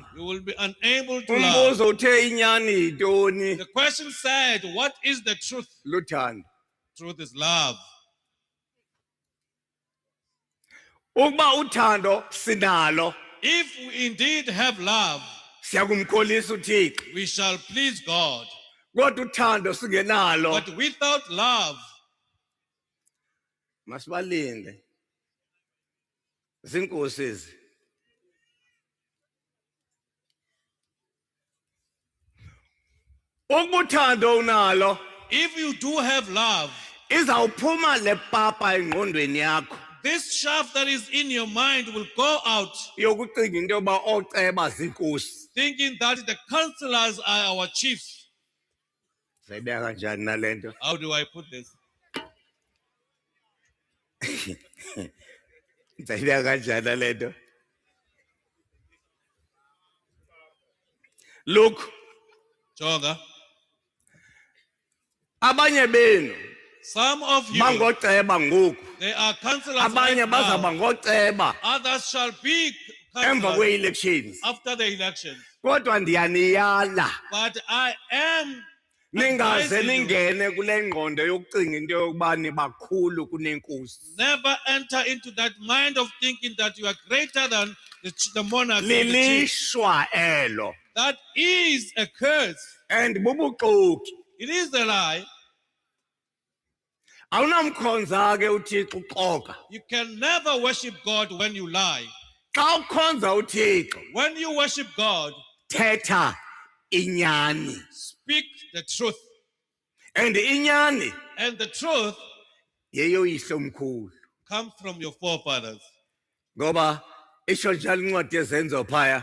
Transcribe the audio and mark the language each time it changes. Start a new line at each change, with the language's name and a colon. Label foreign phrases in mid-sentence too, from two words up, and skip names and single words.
English: you will be unable to love.
Xhosa: umbuzo uthe inyani yintoni
English: The question said, what is the truth?
Xhosa: luthando
English: Truth is love.
Xhosa: ukuba uthando sinalo
English: If we indeed have love,
Xhosa: siyakumkholisa uThixo
English: we shall please God.
Xhosa: kodwa uthando singenalo
English: But without love,
Xhosa: masibalinde zinkosi ezi ukuthando unalo
English: If you do have love,
Xhosa: izawuphuma le papa engqondweni yakho
English: this shaft that is in your mind will go out
Xhosa: yokucinga into yoba ooceba ziinkosi.
English: thinking that the counselors are our chiefs.
Xhosa: Zayibeka kanjani nale nto?
English: How do I put this?
Xhosa: Zayibeka kanjani nale nto?
English: Look,
Xhosa: Jonga, abanye benu
English: some of you,
Xhosa: bangoceba ngoku,
English: they are counselors
Xhosa: abanye
English: right
Xhosa: bazawuba
English: now.
Xhosa: ngoceba
English: Others shall be
Xhosa: emva
English: counselors
Xhosa: kwee-elections.
English: after the election.
Xhosa: Kodwa ndiyaniyala
English: But I am
Xhosa: ningaze
English: advising you,
Xhosa: ningene kule ngqondo yokucinga into yokuba nibakhulu kunenkosi.
English: never enter into that mind of thinking that you are greater than the monarch. and the chief.
Xhosa: Lilishwa elo
English: That is a curse.
Xhosa: and bubuxoki.
English: It is a lie.
Xhosa: Awunamkhonza ke uThixo uxoka.
English: You can never worship God when you lie.
Xhosa: Xa ukhonza uThixo
English: When you worship God,
Xhosa: thetha inyani.
English: speak the truth.
Xhosa: And inyani
English: And the truth
Xhosa: yeyoyihlo omkhulu.
English: comes from your forefathers.
Xhosa: Ngoba isho njalo incwadi yezenzo phaya.